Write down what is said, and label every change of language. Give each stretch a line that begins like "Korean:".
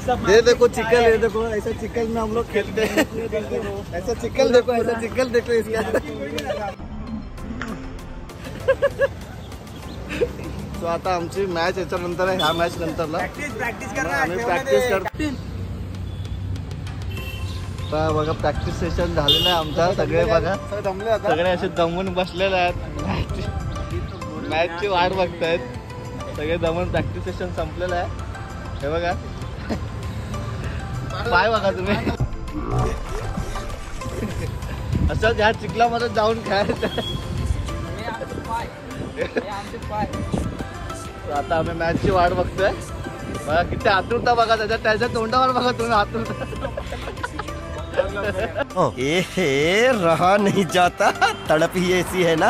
Hindi: ये देखो चिकल, ये देखो ऐसा चिकल में हम लोग खेलते हैं। ऐसा चिकल देखो, ऐसा चिकल देखो इसका।
Marathi: सो आता आमची मॅच याच्यानंतर आहे, ह्या मॅच नंतरला प्रॅक्टिस करतो। आता बघा प्रॅक्टिस सेशन झालेलं आहे आमचा। सगळे बघा सगळे असे दमून बसलेले आहेत, मॅचची वाट बघतायत सगळे दमून। प्रॅक्टिस सेशन संपलेलं आहे। हे बघा पाय बघा तुम्ही, असं ह्या चिखलामध्ये जाऊन खेळायचं। आता आम्ही मॅचची वाट बघतोय। बघा किती आतुरता बघा त्याच्या तोंडावर बघा तुम्ही आतुरता।
Hindi: ए रहा नहीं जाता, तड़प ही ऐसी है ना।